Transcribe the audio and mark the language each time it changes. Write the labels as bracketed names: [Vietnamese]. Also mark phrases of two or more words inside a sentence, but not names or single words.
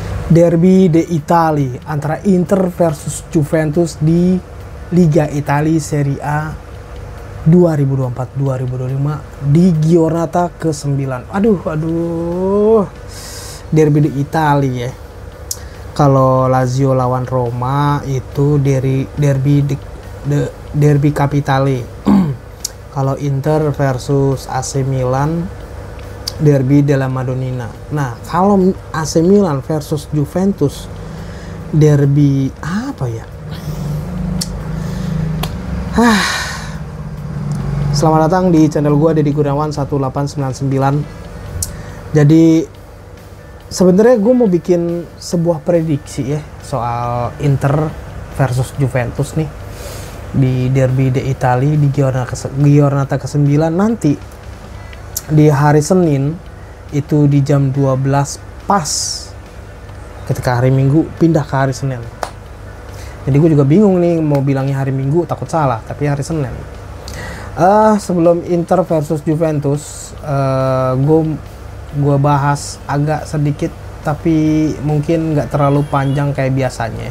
[Indonesian] Derby d'Italia antara Inter versus Juventus di Liga Italia Serie A 2024-2025 di giornata ke-9. Aduh. Derby d'Italia ya. Kalau Lazio lawan Roma itu derby capitale. Kalau Inter versus AC Milan, Derby della Madonnina. Nah, kalau AC Milan versus Juventus, derby apa ya? Selamat datang di channel gua Deddy Gunawan 1899. Jadi sebenarnya gue mau bikin sebuah prediksi ya soal Inter versus Juventus nih di Derby d'Italia di giornata ke-9 nanti di hari Senin itu di jam 12 pas ketika hari Minggu pindah ke hari Senin. Jadi gue juga bingung nih mau bilangnya hari Minggu, takut salah, tapi hari Senin. Sebelum Inter versus Juventus, gue bahas agak sedikit tapi mungkin nggak terlalu panjang kayak biasanya.